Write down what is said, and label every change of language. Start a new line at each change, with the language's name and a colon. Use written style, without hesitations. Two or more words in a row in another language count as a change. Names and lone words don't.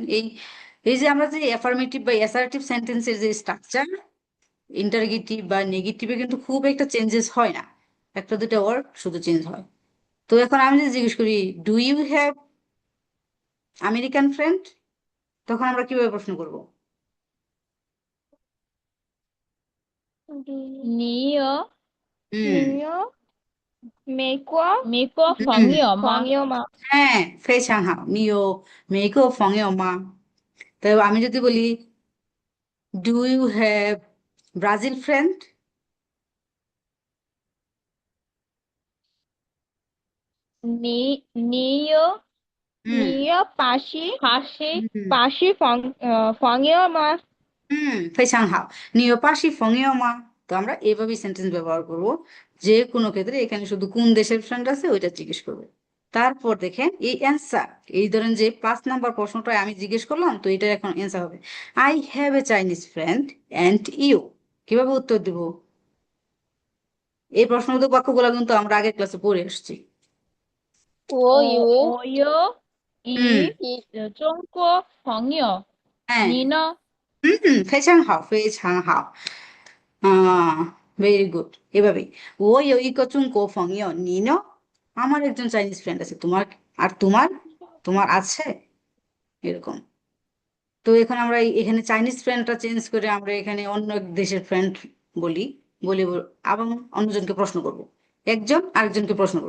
Bangla: এই এই যে আমরা যে অ্যাফার্মেটিভ বা অ্যাসার্টিভ সেন্টেন্সের যে স্ট্রাকচার, ইন্টারগেটিভ বা নেগেটিভে কিন্তু খুব একটা চেঞ্জেস হয় না, একটা দুটো ওয়ার্ড শুধু চেঞ্জ হয়। তো এখন আমি যদি জিজ্ঞেস করি
English: do you have American friend,
Bangla: তখন আমরা কিভাবে প্রশ্ন করব?
Chinese: 你有 হুম 你有美国 হুম 朋友吗？ হ্যাঁ, 非常好，你有美国朋友吗？
Bangla: তাই আমি যদি বলি
English: do you have Brazil friend?
Chinese: 你有 হুম 巴西 হুম 朋友吗？非常好，你有巴西朋友吗?
Bangla: তো আমরা এভাবেই সেন্টেন্স ব্যবহার করব। যে কোনো ক্ষেত্রে এখানে শুধু কোন দেশের ফ্রেন্ড আছে ওইটা জিজ্ঞেস করবে। তারপর দেখেন এই অ্যান্সার, এই ধরেন যে 5 নাম্বার প্রশ্নটা আমি জিজ্ঞেস করলাম, তো এটা এখন অ্যান্সার হবে
English: I have a Chinese friend and you.
Bangla: কিভাবে উত্তর দিব? এই প্রশ্নবোধক বাক্যগুলো কিন্তু আমরা আগের ক্লাসে পড়ে আসছি।
Chinese: 我有我有 হুম 一中国朋友，
Bangla: হ্যাঁ
Chinese: 你呢？非常好非常好
English: very good.
Bangla: এভাবেই
Chinese: 我有一个中国朋友你呢,
Bangla: আমার একজন চাইনিজ ফ্রেন্ড আছে, তোমার? আর তোমার? তোমার আছে? এরকম। তো এখন আমরা এখানে চাইনিজ ফ্রেন্ডটা চেঞ্জ করে আমরা এখানে অন্য এক দেশের ফ্রেন্ড বলি, আবার অন্যজনকে প্রশ্ন করব, একজন আরেকজনকে প্রশ্ন করব।